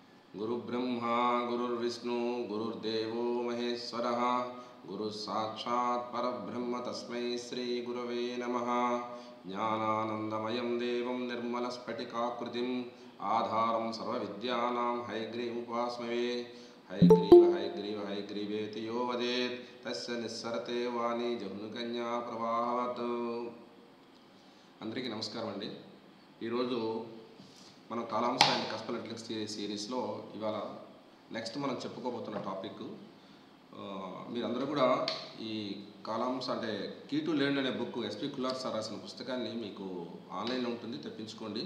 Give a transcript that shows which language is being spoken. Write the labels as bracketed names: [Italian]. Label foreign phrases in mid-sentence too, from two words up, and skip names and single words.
[Sanskrit] गुरुब्रह्मा गुरुर्विष्णु गुरुर्देवो महेश्वरः गुरुसाक्षात् परब्रह्म तस्मै श्रीगुरवे नमः। ज्ञानानन्दमयं देवं निर्मलस्फटिकाकृतिम् आधारं सर्वविद्यानां हयग्रीवमुपास्महे। हयग्रीवेति यो वदेत् तस्य निस्सरते वाणी जहुनुकन्या प्रवाहवत्। [Telugu] అందరికీ నమస్కారం అండి. ఈరోజు మనం కాలాంశ అండ్ కస్పల్ ఇంటెలిజెన్స్ సిరీస్లో ఇవాళ నెక్స్ట్ మనం చెప్పుకోబోతున్న టాపిక్, మీరందరూ కూడా ఈ కాలాంశ అంటే కీ టు లెర్న్ అనే బుక్ ఎస్పి కులార్ సార్ రాసిన పుస్తకాన్ని మీకు ఆన్లైన్లో ఉంటుంది, తెప్పించుకోండి.